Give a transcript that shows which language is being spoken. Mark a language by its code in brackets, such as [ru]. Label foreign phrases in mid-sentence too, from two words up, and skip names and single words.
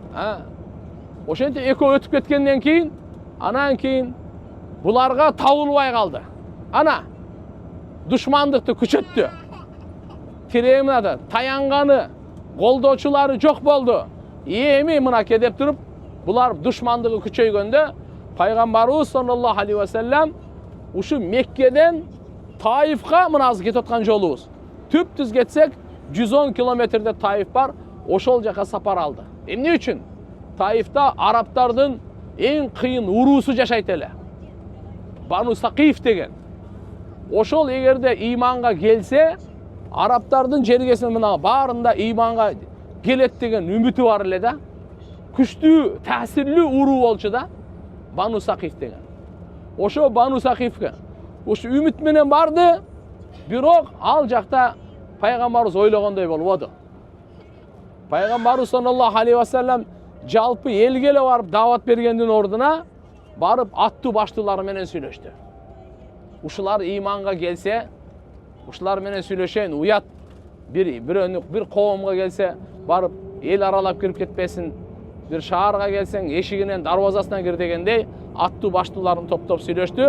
[ky] Ошентип экөө өтүп кеткенден кийин, анан кийин буларга табылбай калды. Ана душмандыкты күчөттү. Тиреминада таянганы, колдоочулары жок болду. Эми мынаке деп туруп, булар душмандыгы күчөйгөндө пайгамбарыбыз [ar] صلى الله عليه وسلم [ky] ушу Меккеден Таифка мына азыр кетип аткан жолубуз. Түп-түз кетсек 110 километрде Таиф бар, ошол жака сапар алды. Эмне үчүн? Таифта араптардын эң кыйын уруусу жашайт эле. Бану Сакиф деген. Ошол эгерде ыйманга келсе, араптардын жергесинин мына баарында ыйманга келет деген үмүтү бар эле да. Күчтүү, таасирлүү уруу болчу да. Бану Сакиф деген. Ошо Бану Сакифке ушу үмүт менен барды, бирок ал жакта пайгамбарыбыз ойлогондой болбоду. Пайгамбарыбыз [ar] صلى الله عليه وسلم [ky] жалпы элге эле барып даават бергендин ордуна барып аттуу баштуулар менен сүйлөштү. Ушулар ыйманга келсе, ушулар менен сүйлөшөйүн, уят. Bir коомго келсе, барып эл аралап кирип кетпесин. Bir шаарга келсең, эшигинен дарбазасынан кир дегендей, аттуу баштууларын топтоп сүйлөштү.